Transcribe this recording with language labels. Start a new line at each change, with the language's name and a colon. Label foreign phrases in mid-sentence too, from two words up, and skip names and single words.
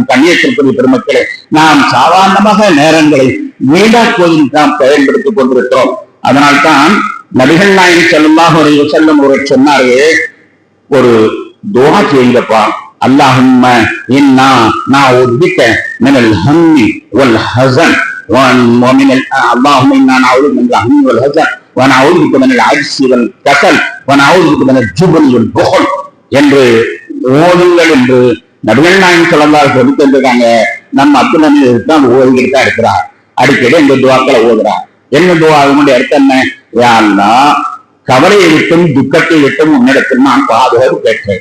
Tamil: கண்ணியத்திற்குரிய பெருமக்களே, நாம் சாதாரணமாக நேரங்களை வீணாக்குவதில் நாம் பயன்படுத்திக் கொண்டிருக்கிறோம். அதனால்தான் நபிகள் நாயகம்
Arabic: صلى الله عليه وسلم
Tamil: அவர்கள் சொன்னாரு, ஒரு துஆ செய்யுங்கப்பா,
Arabic: اللهم إنا نعوذ بك من الهم والحزن اللهم انا نعوذ من الهم والحزن ونعوذ بك من العجز والكسل ونعوذ بك من الجبن والبخل
Tamil: என்று ஓதுங்கள் என்று நபிகள் நாயகம்
Arabic: صلى الله عليه وسلم சொல்லியிருக்காங்க.
Tamil: நம்ம அப்துல் ஹமீத் தான் ஓதிக்கிட்டு தான் இருக்கிறார். அடிக்கடி இந்த துஆக்களை ஓதுறார். என்ன துஆ? அதனுடைய அர்த்தம் என்ன?
Arabic: يا الله,
Tamil: கவலையை விட்டும் துக்கத்தை விட்டும் உன்னிடத்தில் நான் பாதுகாப்பு கேட்கிறேன்.